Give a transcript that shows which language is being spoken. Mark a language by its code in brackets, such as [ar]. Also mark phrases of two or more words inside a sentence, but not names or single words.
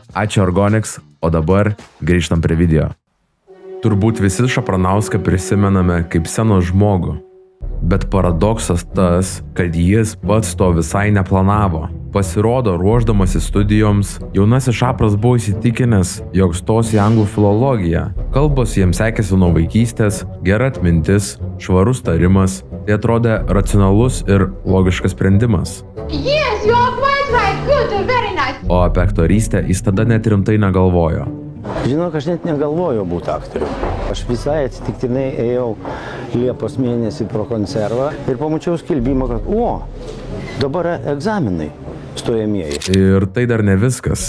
[lt] Ačiū Ergonix, o dabar grįžtam prie video. Turbūt visi Šapranauską prisimename kaip scenos žmogų, bet paradoksas tas, kad jis pats to visai neplanavo. Pasirodo, ruošdamasi studijoms, jaunasis Šapras buvo įsitikinęs, jog stos į anglų filologiją. Kalbos jiems sekėsi nuo vaikystės, gera atmintis, švarus tarimas, tai atrodė racionalus ir logiškas sprendimas. [en] Yes, you are quite right. Good, very nice. [lt] O apie aktorystę jis tada net rimtai negalvojo. Žinok, aš net negalvojau būti aktoriu. Aš visai atsitiktinai ėjau Liepos mėnesį pro konservą ir pamačiau skelbimą, kad dabar egzaminai stojamieji. Ir tai dar ne viskas.